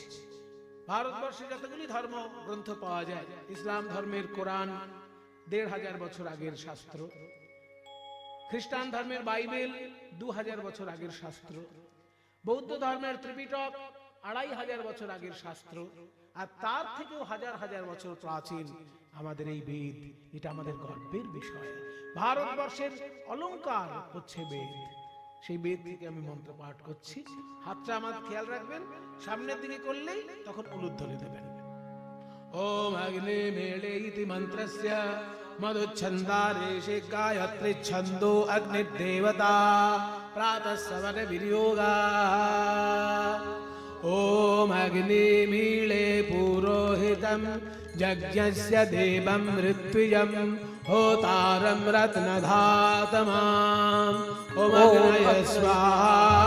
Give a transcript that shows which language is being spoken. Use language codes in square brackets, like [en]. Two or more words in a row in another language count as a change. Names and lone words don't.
[bn] ভারতবর্ষে যতগুলি ধর্ম গ্রন্থ পাওয়া যায়, ইসলাম ধর্মের কোরআন ১৫০০ বছর আগের শাস্ত্র, খ্রিস্টান ধর্মের বাইবেল ২০০০ বছর আগের শাস্ত্র, বৌদ্ধ ধর্মের ত্রিপিটক ২৫০০ বছর আগের শাস্ত্র, আর তার থেকেও হাজার হাজার বছর প্রাচীন আমাদের এই বেদ। এটা আমাদের গর্বের বিষয়। ভারতবর্ষের অলংকার হচ্ছে বেদ। সেই বেদ থেকে আমি মন্ত্র পাঠ করছি। হাতটা আমার খেয়াল রাখবেন, সামনের দিকে করলেই তখন উলুধ্বনি দেবেন। [sa] ओम अग्नि मेले इति मंत्रस्य मधुच्छन्दारेशे गायत्री छन्दो अग्निदेवता प्रातः सवन विनियोगा। ॐ अग्निमीळे पुरोहितं यज्ञस्य देवं ऋत्विजं होतारं रत्नधातमाम् ॐ अग्नये स्वाहा